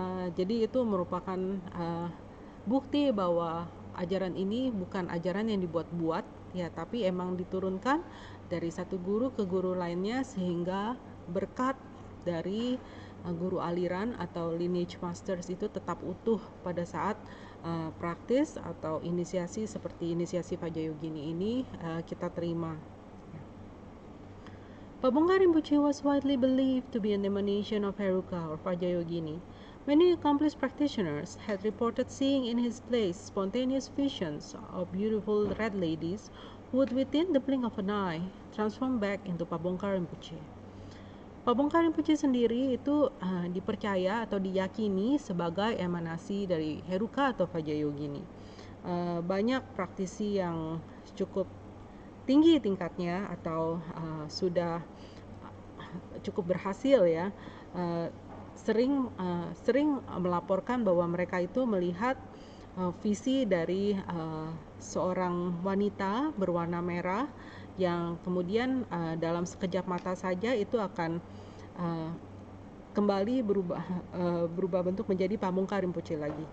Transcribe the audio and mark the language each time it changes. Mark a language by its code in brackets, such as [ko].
[id] Jadi itu merupakan bukti bahwa ajaran ini bukan ajaran yang dibuat-buat ya, tapi emang diturunkan dari satu guru ke guru lainnya, sehingga berkat dari guru aliran atau lineage masters itu tetap utuh pada saat praktis atau inisiasi seperti inisiasi Vajrayogini ini kita terima. [en] Pabongka Rinpoche was widely believed to be an emanation of Heruka or Vajrayogini. Many accomplished practitioners had reported seeing in his place spontaneous visions of beautiful red ladies who would within the blink of an eye transform back into Pabongka Rinpoche. [id] Pabongka Rinpoche sendiri itu dipercaya atau diyakini sebagai emanasi dari Heruka atau Vajrayogini. Banyak praktisi yang cukup tinggi tingkatnya atau sudah cukup berhasil ya, sering melaporkan bahwa mereka itu melihat visi dari seorang wanita berwarna merah yang kemudian dalam sekejap mata saja itu akan kembali berubah bentuk menjadi Pabongka Rinpoche lagi.